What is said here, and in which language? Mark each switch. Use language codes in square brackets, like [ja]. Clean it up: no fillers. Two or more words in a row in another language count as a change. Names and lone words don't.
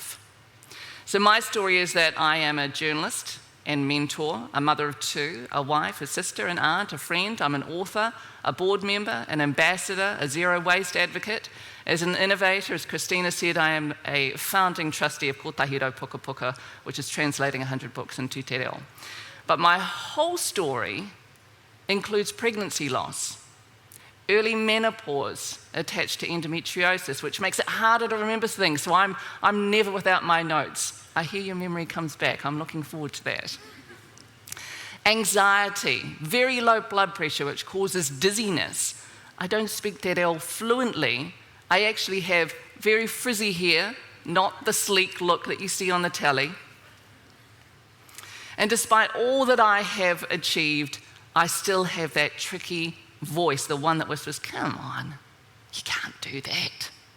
[en] So my story is that I am a journalist, and mentor, a mother of two, a wife, a sister, an aunt, a friend. I'm an author, a board member, an ambassador, a zero waste advocate. As an innovator, as Christina said, I am a founding trustee of Kotahiro Puka Puka, which is translating 100 books into [mi] te reo. [en] But my whole story includes pregnancy loss, early menopause attached to endometriosis, which makes it harder to remember things, so I'm never without my notes. I hear your memory comes back. I'm looking forward to that. Anxiety, very low blood pressure, which causes dizziness. I don't speak [mi] te reo [en] fluently. I actually have very frizzy hair, not the sleek look that you see on the telly. And despite all that I have achieved, I still have that tricky voice, the one that whispers, come on, you can't do that.